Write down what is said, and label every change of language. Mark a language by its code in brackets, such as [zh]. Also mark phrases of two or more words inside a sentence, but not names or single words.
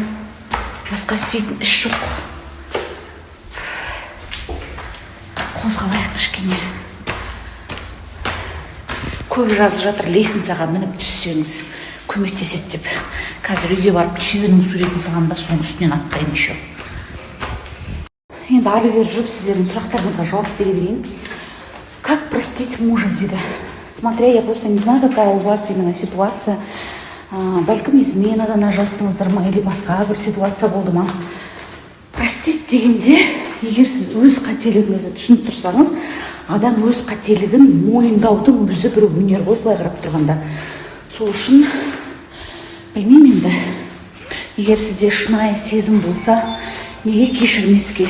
[kk] Басқа істейтін іс жоқ. Қозғалайық кішкене. Көп жазып жатыр, лестницаға мініп түссеңіз көмектеседі деп. Қазір үйге барып түйенің суретін саламда, соның үстінен аттаймын еще. Енді ары бері жүріп сіздердің сұрақтарыңызға жауап бере берейін. [ru] Как простить мужа дейді. Смотря, я просто не знаю, какая у вас именно ситуация. [kk] Бәлкім изменадан ажырастыңыздар ма, или басқа бір ситуация болды ма. Простить дегенде, егер сіз өз қателігіңізді түсініп тұрсаңыз, адам өз қателігін мойындаудың өзі бір өнер ғой, былай қарап тұрғанда. Сол үшін, білмеймін енді, егер сізде шынайы сезім болса, неге кешірмеске?